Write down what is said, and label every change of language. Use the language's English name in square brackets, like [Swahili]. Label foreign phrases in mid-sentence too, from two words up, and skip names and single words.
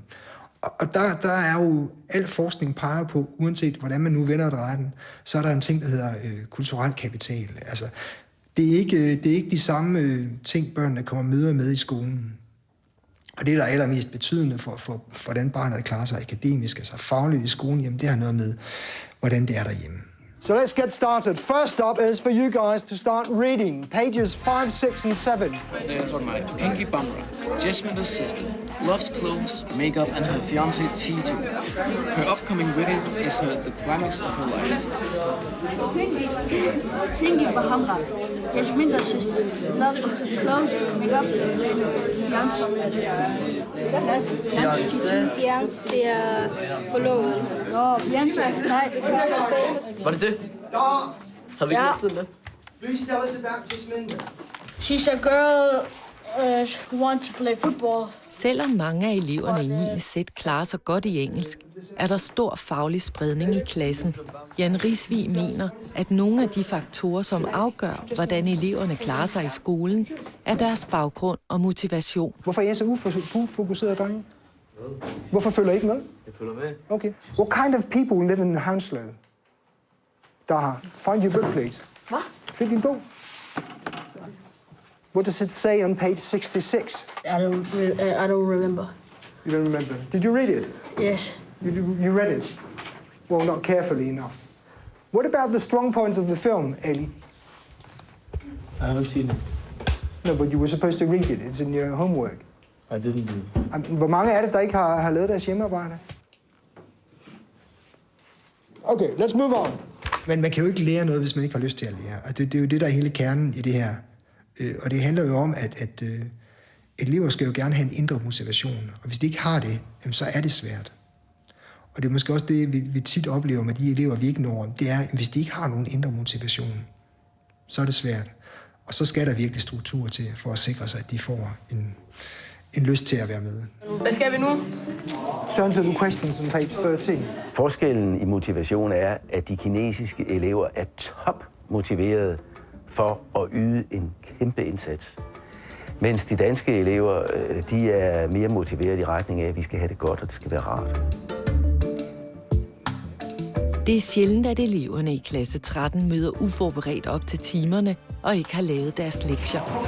[Danish] Og der er jo, al forskning peger på, uanset hvordan man nu vender og drejer den, så er der en ting, der hedder kulturel kapital. Altså, det er ikke de samme ting, børnene kommer møder med i skolen. Og det, der er allermest betydende for hvordan barnet klarer sig akademisk, altså fagligt i skolen, jamen det har noget med, hvordan det er derhjemme. [English] So let's get started. First up is for you guys to start reading pages 5, 6, and 7. There's on my Pinky Bummer, Jasmine's sister, loves clothes, makeup, and her fiancé Tito. Her upcoming wedding is the climax of her life. Pinky Bummer, Jasmine's sister, loves clothes, makeup, and fiancé. [Danish] Fiancé, det er forlovet. Fiancé, nej. Var det det? Havde vi ikke altid med? [English] Please tell us about Jasminda. She's a girl who wants to play football. [Danish] Selvom mange af eleverne i 9. sæt klarer sig godt i engelsk, er der stor faglig spredning i klassen. Jan Risvig mener, at nogle af de faktorer, som afgør, hvordan eleverne klarer sig i skolen, er deres baggrund og motivation. Hvorfor er I så ufokuseret, drenge? Hvorfor følger I ikke med? Jeg følger med. Okay. [English] What kind of people live in Hounslow? Daha, find your book, please. [Danish] Hvad? Find din bog. [English] What does it say on page 66? I don't remember. You don't remember. Did you read it? Yes. You read it? Well, not carefully enough. What about the strong points of the film, Ellie? I haven't seen it. No, but you were supposed to read it. It's in your homework. I didn't do it. [Danish] Hvor mange er det, der ikke har lavet deres hjemmearbejde? [English] Okay, let's move on. [Danish] Men man kan jo ikke lære noget, hvis man ikke har lyst til at lære. Og det er jo det, der er hele kernen i det her. Og det handler jo om, at elever skal jo gerne have en indre motivation. Og hvis de ikke har det, så er det svært. Og det er måske også det, vi tit oplever med de elever, vi ikke når. Det er, at hvis de ikke har nogen indre motivation, så er det svært. Og så skal der virkelig struktur til, for at sikre sig, at de får en lyst til at være med. Hvad skal vi nu? [English] Turn to the questions on page 13. [Danish] Forskellen i motivation er, at de kinesiske elever er topmotiverede for at yde en kæmpe indsats. Mens de danske elever, de er mere motiveret i retning af, at vi skal have det godt, og det skal være rart. Det er sjældent, at eleverne i klasse 13 møder uforberedt op til timerne og ikke har lavet deres lektier.